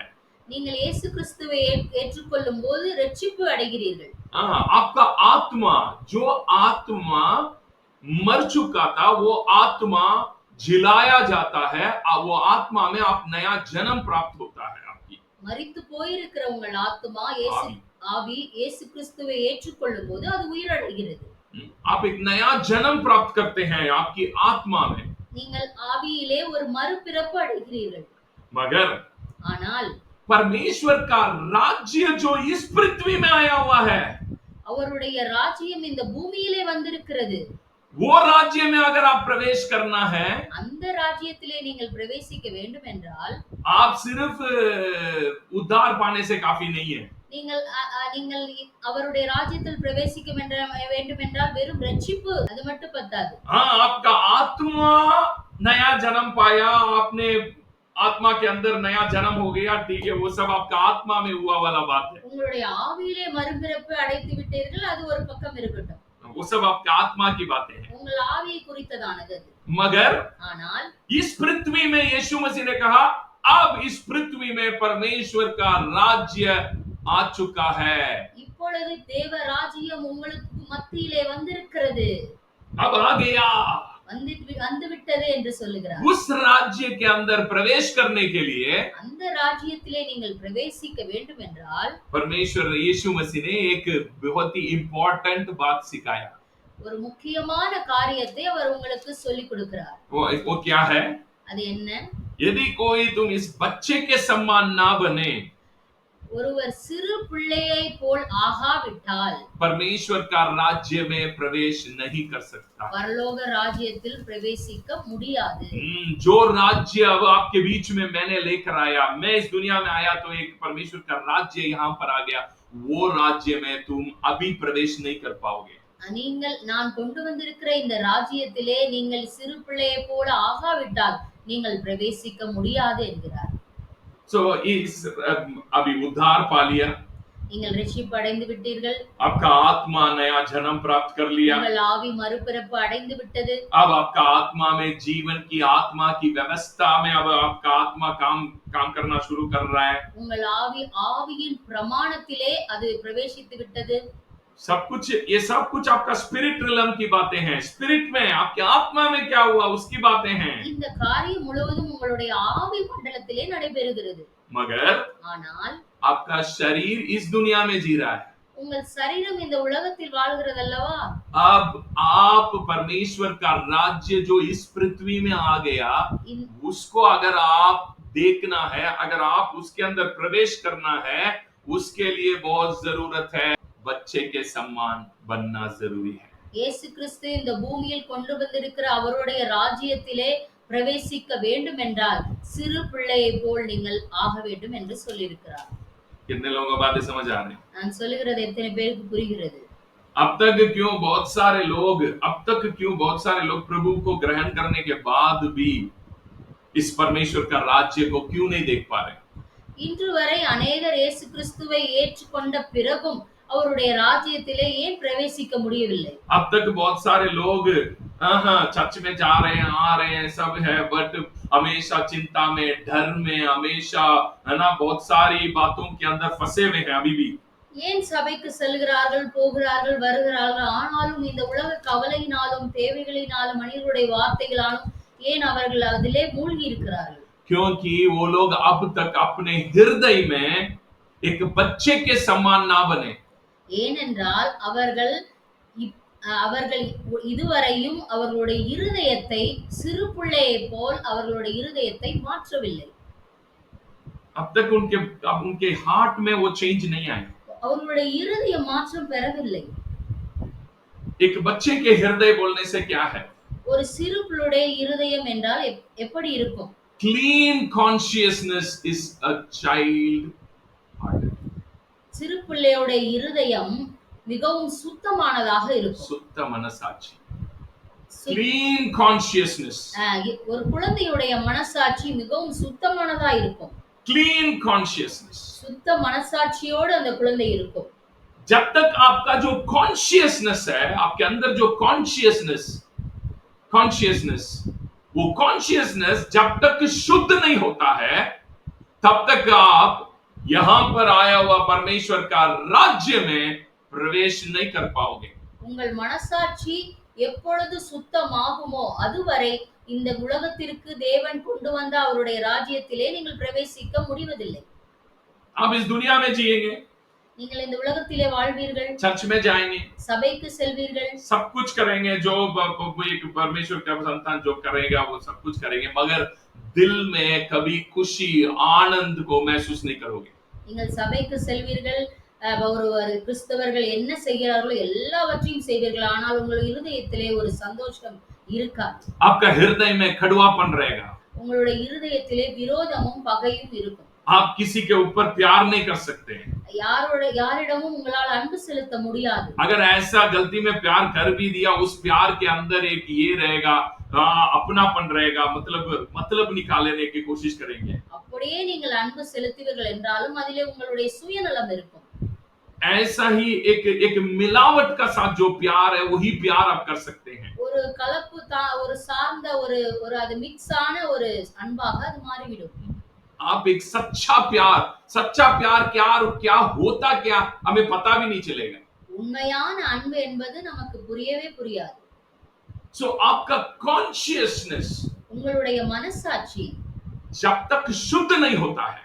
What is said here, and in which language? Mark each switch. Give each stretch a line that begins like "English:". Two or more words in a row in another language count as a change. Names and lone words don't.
Tamil: நீங்கள் இயேசு கிறிஸ்துவை ஏற்றுக்கொள்ளும் போது ரட்சிப்பு அடைகிறீர்கள்.
Hindi: आपका आत्मा, जो आत्मा मर चुका था वो आत्मा जिलाया जाता है। वो आत्मा में आप नया जन्म प्राप्त होता है। आपकी
Tamil: மரித்து போயிருக்கிற உங்கள் ஆத்மா ஆவி இயேசு கிறிஸ்துவை ஏற்றுக்கொள்ளும் போது அது உயிரடைகிறது.
Hindi: आप एक नया जन्म प्राप्त करते हैं आपकी आत्मा में।
Tamil: நீங்கள் ஆவியிலே ஒரு மறுபிறப்பு அடைகிறீர்கள்.
Hindi: मगर
Tamil: ஆனால்
Hindi: परमेश्वर का राज्य जो इस पृथ्वी में आया हुआ है,
Tamil: அவருடைய ராஜ்யம் இந்த பூமியிலே வந்திருக்கிறது.
Hindi: वो राज्य में अगर आप प्रवेश करना है,
Tamil: அந்த ராஜ்யத்திலே நீங்கள் பிரவேசிக்க வேண்டும் என்றால்
Hindi: आप सिर्फ उद्धार पाने से काफी नहीं है।
Tamil: நீங்கள் அவருடைய ராஜ்யத்தில் பிரவேசிக்க வேண்டும் என்றால் வெறும் ரட்சிப்பு அது மட்டும் பத்தாது.
Hindi: आपका आत्मा नया जन्म पाया, आपने आत्मा के अंदर नया जन्म हो गया, ठीक है, वो सब आपका आत्मा में हुआ वाला बात है।
Tamil: உங்களுடைய ஆவியிலே மறுபிறப்பு அடைந்து விட்டீர்கள், அது ஒரு பக்கம் இருக்கட்டும்.
Hindi: वो सब आपका आत्मा की बातें हैं।
Tamil: உங்கள் ஆவியை குறித்ததானது அது.
Hindi: मगर
Tamil: ஆனால்
Hindi: इस पृथ्वी में यीशु मसीह ने कहा अब इस पृथ्वी में परमेश्वर का राज्य आ चुका है।
Tamil: இப்பொழுது தேவ ராஜ்யம் உங்களுக்கு மத்தியிலே வந்திருக்கிறது,
Hindi: अब आ गया।
Tamil: வந்துவிட்டது என்று சொல்லுகிறார்.
Hindi: उस राज्य के अंदर प्रवेश करने के लिए
Tamil: அந்த ராஜ்யத்திலே நீங்கள் பிரவேசிக்க வேண்டும் என்றால்
Hindi: परमेश्वर यीशु मसीह ने एक बहुत ही इंपॉर्टेंट बात सिखाया।
Tamil: ஒரு முக்கியமான காரியத்தை அவர் உங்களுக்கு சொல்லிக் கொடுக்கிறார்.
Hindi: वो क्या है?
Tamil: அது என்ன?
Hindi: यदि कोई तुम इस बच्चे के समान ना बने,
Tamil: ஒருவர் சிறு பிள்ளையை போல் ஆகாவிட்டால்
Hindi: परमेश्वर का राज्य में प्रवेश नहीं कर सकता।
Tamil: பரலோக ராஜ்யத்தில் பிரவேசிக்க முடியாது.
Hindi: जो राज्य अब आपके बीच में मैंने लेकर आया, मैं इस दुनिया में आया तो एक परमेश्वर का राज्य यहाँ पर आ गया, वो राज्य में तुम अभी प्रवेश नहीं कर पाओगे।
Tamil: நான் கொண்டு வந்திருக்கிற இந்த ராஜ்யத்திலே நீங்கள் சிறு பிள்ளையை போல ஆகாவிட்டால் நீங்கள் பிரவேசிக்க முடியாது என்கிறார்.
Hindi: So इस अभी उद्धार पा लिया,
Tamil: நீங்கள் ரட்சிப்பு அடைந்து விட்டீர்கள்,
Hindi: आपका आत्मा नया जन्म प्राप्त कर लिया,
Tamil: உங்கள் ஆவி மறுபிறப்பு அடைந்து விட்டது.
Hindi: अब आपका आत्मा में जीवन की आत्मा की व्यवस्था में अब आपका आत्मा काम करना शुरू कर रहा है।
Tamil: உங்கள் ஆவியின் பிரமாணத்திலே அது பிரவேசித்து விட்டது.
Hindi: ये सब कुछ आपका
English: spirit realm
Hindi: की बातें हैं। स्पिरिट में आपके आत्मा में क्या हुआ उसकी बातें हैं।
Tamil: இந்த காரியம் முழுவதும் உங்களுடைய ஆவி மண்டலத்திலே நடைபெறுகிறது.
Hindi: मगर
Tamil: ஆனால்
Hindi: आपका शरीर इस दुनिया में जी रहा है।
Tamil: உங்கள் சரீரம் இந்த உலகத்தில் வாழ்கிறது அல்லவா?
Hindi: अब आप परमेश्वर का राज्य जो इस पृथ्वी में आ गया, उसको अगर आप देखना है, अगर आप उसके अंदर प्रवेश करना है, उसके लिए बहुत जरूरत है, बच्चे के समान बनना जरूरी है।
Tamil: இயேசு கிறிஸ்து இந்த பூமியில் கொண்டு வந்திருக்கிற அவருடைய ராஜ்யத்திலே பிரவேசிக்க வேண்டும் என்றால் சிறு பிள்ளையை போல் நீங்கள் ஆக வேண்டும் என்று சொல்லியிருக்கிறார்.
Hindi: कितने लोगों को बातें समझ आ रही हैं?
Tamil: நான் சொல்லுகிறது எத்தனை பேருக்கு புரிகிறது?
Hindi: अब तक क्यों बहुत सारे लोग प्रभु को ग्रहण करने के बाद भी इस परमेश्वर का राज्य को क्यों नहीं देख पा रहे?
Tamil: இன்று வரை अनेகர் இயேசு கிறிஸ்துவை ஏற்றுக்கொண்ட பிறகும் அவருடைய ராஜ்யத்திலே ஏன் பிரவேசிக்க முடியவில்லை?
Hindi: अब तक बहुत सारे लोग चर्च में जा रहे हैं, आ रहे हैं, सब है, बट हमेशा चिंता में, डर में, हमेशा है ना, बहुत सारी बातों के अंदर फंसे हुए हैं अभी भी।
Tamil: ஏன் சபைக்கு செல்கிறார்கள், போகிறார்கள், வருகிறார்கள், ஆனாலும் இந்த உலக கவலையினாலும் தேவைகளினாலும் மனிதர்களுடைய வார்த்தைகளாலும் ஏன் அவர்கள் அதிலே மூழ்கி இருக்கிறார்கள்?
Hindi: क्योंकि वो लोग अब तक अपने हृदय में एक बच्चे के समान ना बने।
Tamil: ஏனென்றால் அவர்கள் இதுவரையும் அவர்களுடைய இருதயத்தை சிறு பிள்ளையை போல் அவர்களுடைய இருதயத்தை மாற்றவில்லை.
Hindi: अब तक उनके हार्ट में वो चेंज नहीं आया।
Tamil: அவர்களுடைய இருதய மாற்றம் பெறவில்லை.
Hindi: एक बच्चे के हृदय बोलने से क्या है?
Tamil: ஒரு சிறு பிள்ளையுடைய இருதயம் என்றால் எப்படி இருக்கும்?
English: Clean consciousness is a child heart.
Tamil: சிறு பிள்ளையுடைய இருதயம் மிகவும் சுத்தமானதாக இருக்கும். சுத்த மனசாட்சி.
English: Clean consciousness.
Tamil: ஒரு குழந்தையுடைய மனசாட்சி மிகவும் சுத்தமானதா இருக்கும்.
English: Clean consciousness.
Tamil: சுத்த மனசாட்சியோடு அந்த குழந்தை இருக்கும்.
Hindi: जब तक आपका जो consciousness है, आपके अंदर जो consciousness वो consciousness जब तक शुद्ध नहीं होता है, तब तक आप यहाँ पर आया हुआ परमेश्वर का राज्य में प्रवेश नहीं कर पाओगे.
Tamil: உங்கள் மனசாட்சி எப்பொழுது சுத்தமாகுமோ அதுவரை இந்த உலகத்திற்கு தேவன் கொண்டு வந்த அவருடைய ராஜ்யத்திலே நீங்கள் பிரவேசிக்க முடிவதில்லை.
Hindi: आप इस दुनिया में जिएंगे,
Tamil: நீங்கள் இந்த உலகத்திலே வாழ்வீர்கள்,
Hindi: चर्च में जाएंगे,
Tamil: சபைக்கு செல்வீர்கள்,
Hindi: सब कुछ करेंगे, जो एक परमेश्वर का संतान जो करेगा वो सब कुछ करेंगे, मगर दिल में कभी खुशी आनंद को महसूस नहीं करोगे.
Tamil: நீங்கள் சபைக்கு செல்வீர்கள், ஒரு கிறிஸ்தவர்கள் என்ன செய்கிறார்களோ எல்லாவற்றையும் செய்வீர்கள், ஆனால் உங்கள் இருதயத்திலே ஒரு சந்தோஷம் இருக்காது.
Hindi: आपका हृदय में कड़वापन रहेगा.
Tamil: உங்களுடைய இருதயத்திலே விரோதமும் பகையும் இருக்கும்.
Hindi: आप किसी के ऊपर प्यार नहीं कर सकते.
Tamil: யாரிடமும் உங்களால் அன்பு செலுத்த முடியாது.
Hindi: अगर ऐसा गलती में प्यार कर भी दिया, उस प्यार के अंदर एक ये रहेगा, अपनापन रहेगा, मतलब निकालने की कोशिश करेंगे.
Tamil: அப்படியே நீங்கள் அன்பு செலுத்துவீர்கள் என்றாலும் அதிலே உங்களுடைய சுயநலம் இருக்கும்.
Hindi: ऐसा ही एक मिलावट का साथ जो प्यार है वही प्यार आप कर सकते हैं.
Tamil: ஒரு கலப்பு ஒரு சார்ந்த ஒரு அது மிக்ஸ் ஆன ஒரு அன்பாக அது மாறிவிடும்.
Hindi: आप एक सच्चा प्यार क्या होता क्या हमें पता भी नहीं चलेगा.
Tamil: உண்மையான அன்பு என்பது நமக்கு புரியவே புரியாது.
Hindi: So आपका कॉन्शियसनेस
Tamil: உங்களுடைய மனசாட்சி
Hindi: जब तक शुद्ध नहीं होता है,